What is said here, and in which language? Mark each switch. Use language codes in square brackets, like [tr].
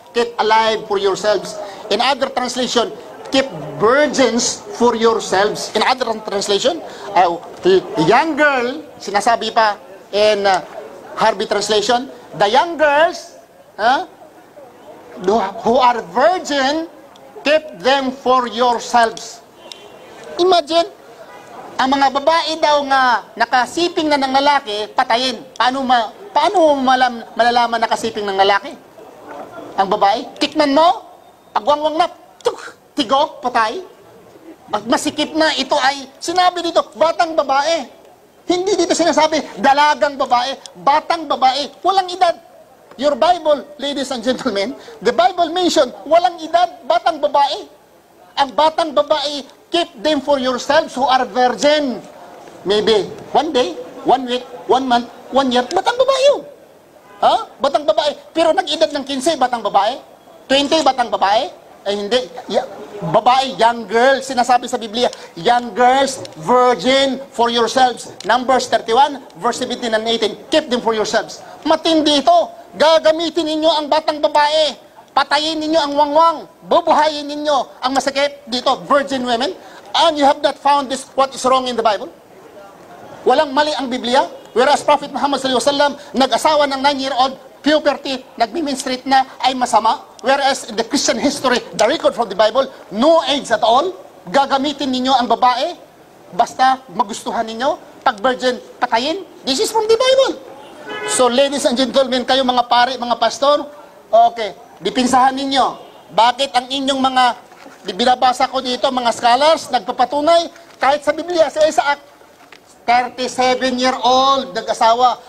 [en] Keep alive for yourselves. In other translation, keep virgins for yourselves. In other translation, young girl, [tl] sinasabi pa [en] in Harvey translation, the young girls who are virgin, keep them for yourselves. [tl] Imagine, ang mga babae daw nga nakasiping na ng lalaki, patayin. Paano malalaman nakasiping ng lalaki? Ang babae, tikman mo, pagwangwang na, tigok, patay. Pag masikip na, ito ay, sinabi dito, batang babae. Hindi dito sinasabi, dalagang babae, batang babae, walang edad. [en] Your Bible, ladies and gentlemen, the Bible mentioned, [tl] walang edad, batang babae. Ang batang babae, [en] keep them for yourselves who are virgin. Maybe, one day, 1 week, 1 month, 1 year, [tl] batang babae yun. Ha? Batang babae. Pero nag-edad ng 15, batang babae. 20, batang babae. Ay hindi. [en] Babae, young girls. [tl] Sinasabi sa Biblia, [en] young girls, virgin for yourselves. Numbers 31, verse 17 and 18. Keep them for yourselves. [tl] Matindi ito. Gagamitin ninyo ang batang babae. Patayin ninyo ang wangwang. Bubuhayin ninyo ang masakit dito, [en] virgin women. And you have not found this, what is wrong in the Bible? [tl] Walang mali ang Biblia. Whereas Prophet Muhammad sallallahu alaihi wasallam, nag-asawa ng 9-year-old, puberty, nagmi-menstruate na, ay masama. [en] Whereas in the Christian history, the record from the Bible, no age at all. [tl] Gagamitin ninyo ang babae, basta magustuhan ninyo. Pag virgin, patayin. [en] This is from the Bible. So ladies and gentlemen, [tl] kayo mga pari, mga pastor, okay, dipinsahan ninyo. Bakit ang inyong mga, binabasa ko dito, mga scholars, nagpapatunay, kahit sa Biblia, si Isaac, 37-year-old, nag-asawa.